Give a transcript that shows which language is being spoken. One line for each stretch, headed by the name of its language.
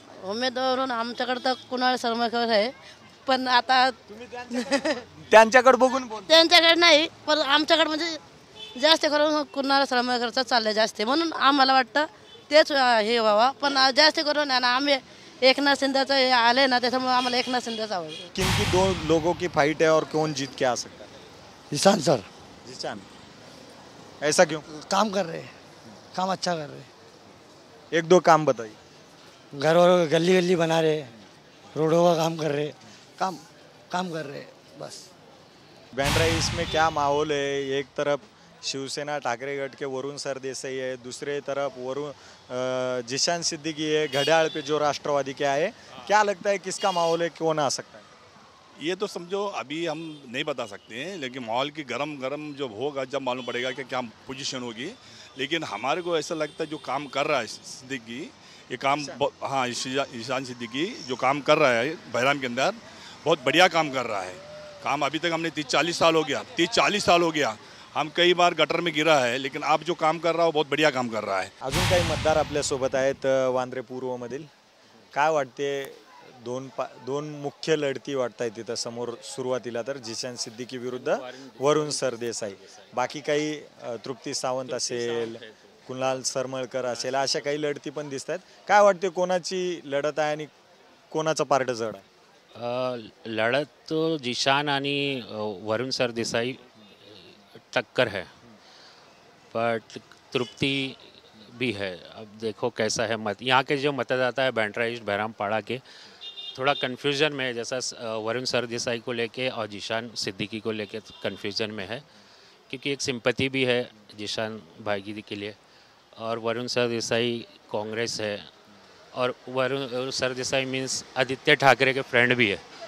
Marathi: उमेदवार म्हणून आमच्याकडे तर कुणाल सळमणकर आहे, पण आता त्यांच्याकडे बघून त्यांच्याकडे नाही, पण आमच्याकडे म्हणजे जास्त करून कुणाल सळमणकरचं चाललंय जास्त, म्हणून आम्हाला वाटतं तेच हे व्हावा. पण जास्त करून आम्ही एकनाथ शिंदेचं हे आले ना, त्याच्यामुळे आम्हाला एकनाथ शिंदेचं आवडतं.
Hindi: किनकी 2 लोगों की फाइट है और कौन जीत के आ सकता है? जिशान सर. जिशान, ऐसा क्यों? काम कर रहे हैं, काम अच्छा कर रहे हैं. 1-2 काम बताइए. घर और गली गली बना रहे, रोडों का काम कर रहे, काम कर रहे बस. बहनराई, इसमें क्या माहौल है? एक तरफ शिवसेना ठाकरे गट के वरुण सरदेसाई है, दूसरे तरफ जिशान सिद्दीकी है, घड़ियाल पे जो राष्ट्रवादी क्या है, क्या लगता है किसका माहौल है, कौन आ सकता है? ये तो समझो अभी हम नहीं बता सकते हैं, लेकिन माहौल की गरम जब होगा जब मालूम पड़ेगा कि क्या पोजीशन होगी. लेकिन हमारे को ऐसा लगता है जो काम कर रहा है सिद्दीकी, ये काम, हाँ, ईशान सिद्दीकी जो काम कर रहा है बहराम के अंदर, बहुत बढ़िया काम कर रहा है. काम अभी तक हमने 30-40 साल हो गया, 30-40 साल हो गया, हम कई बार गटर में गिरा है, लेकिन आप जो काम कर रहा हो बहुत बढ़िया काम कर रहा है.
Marathi: अजून काही मतदार आपल्यासोबत आहेत वांद्रे पूर्वमधील. काय वाटते? दोन मुख्य लढती वाटत आहेत तिथं समोर. सुरुवातीला तर जिशान सिद्दीकी विरुद्ध वरुण सरदेसाई, बाकी काही तृप्ती सावंत असेल, कुणाल सरमळकर असेल, अशा काही लढती पण दिसत आहेत. काय वाटते कोणाची लढत आहे आणि कोणाचं पार्ट जड आहे?
Hindi: लढत तो जिशान आणि वरुण सरदेसाई टक्कर है, बट तृप्ति भी है. अब देखो कैसा है मत. यहाँ के जो मतदाता है बैंड्रा ईस्ट बहरामपाड़ा के थोड़ा कन्फ्यूज़न में है, जैसा वरुण सरदेसाई को लेके और जिशान सिद्दीकी को लेके कन्फ्यूज़न में है, क्योंकि एक सिंपैथी भी है जिशान भाईगिरी के लिए, और वरुण सरदेसाई कांग्रेस है, और वरुण सरदेसाई मीन्स आदित्य ठाकरे के फ्रेंड भी है.